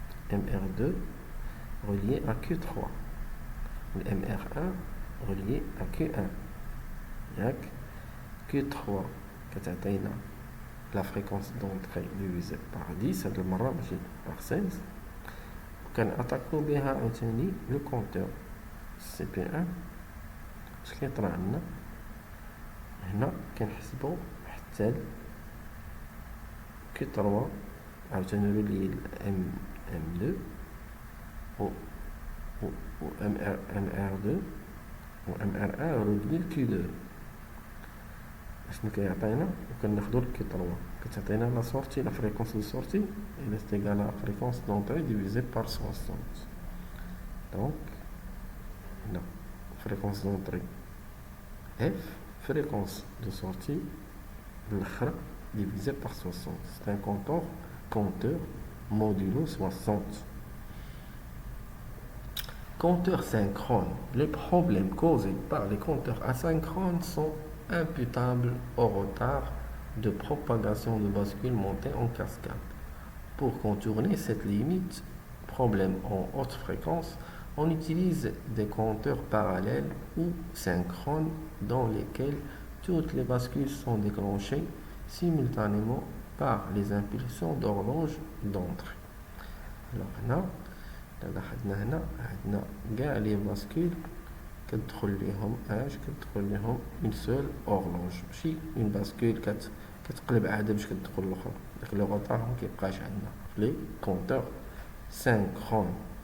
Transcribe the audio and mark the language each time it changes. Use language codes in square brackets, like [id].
[fr] MR2 relié à Q3, le MR1 relié à Q1. [ar] ياك Q3 كتعطينا [fr] la fréquence d'entrée divisée par 10 [ar] هاد المرة ماشي [fr] par 16. [ar] كنعطيو بها عاوتاني لو كونتور CP1. اش كيطرا عندنا هنا كنحسبو حتى Q3 عاوتاني رولي M2 و MR2 و MR1 رولي Q2. اشنو كيعطينا وكناخدو Q3 كتعطينا لا سورتي لا فريكونس دو سورتي [fr] elle est égale à la fréquence d'entrée divisée par 60. donc la fréquence d'entrée F, fréquence de sortie l'autre divisé par 60. C'est un compteur modulo 60. Compteur synchrone. Les problèmes causés par les compteurs asynchrones sont imputable au retard de propagation de bascule montée en cascade. Pour contourner cette limite, problème en haute fréquence, on utilise des compteurs parallèles ou synchrones dans lesquels toutes les bascules sont déclenchées simultanément par les impulsions d'horloge d'entrée. [ar] Alors هنا لاحظنا هنا عندنا كاع لي باسكول كتدخل ليهم اون سول اورلوج ماشي اون باسكول كتقلب عاده باش كتدخل الاخرى داك لو غوطار مكيبقاش عندنا في لي كونتور سينكرون.